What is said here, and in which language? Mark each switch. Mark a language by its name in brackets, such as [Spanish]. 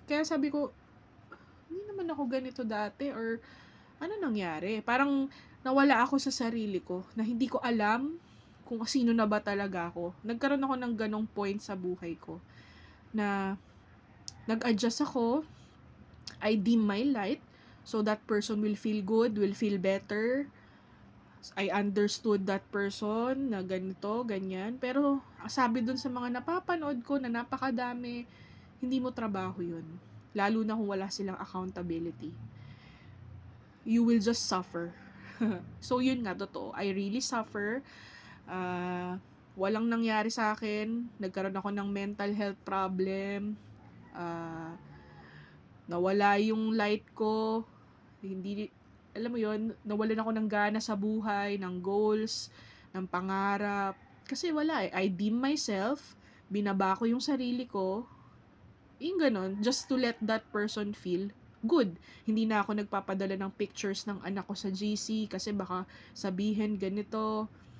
[Filipino] Kaya sabi ko, hindi naman ako ganito dati, or ano nangyari? Parang nawala ako sa sarili ko na hindi ko alam kung sino na ba talaga ako. Nagkaroon ako ng ganong point sa buhay ko na nag-adjust ako. [English] I dim my light so that person will feel good, will feel better. [Filipino] I understood that person na ganito, ganyan. Pero sabi dun sa mga napapanood ko na napakadami, hindi mo trabaho yun. Lalo na kung wala silang accountability. [English] You will just suffer. [Filipino] So, yun nga, totoo. [English] I really suffer. [Filipino] Walang nangyari sa akin. Nagkaroon ako ng mental health problem. Nawala yung light ko. Hindi, alam mo yun, nawalan ako ng gana sa buhay, ng goals, ng pangarap. Kasi wala eh. [English] I dim myself. [Filipino] Binaba ko yung sarili ko. Yung ganon, [English] just to let that person feel good. [Filipino] Hindi na ako nagpapadala ng pictures ng anak ko sa GC kasi baka sabihin ganito.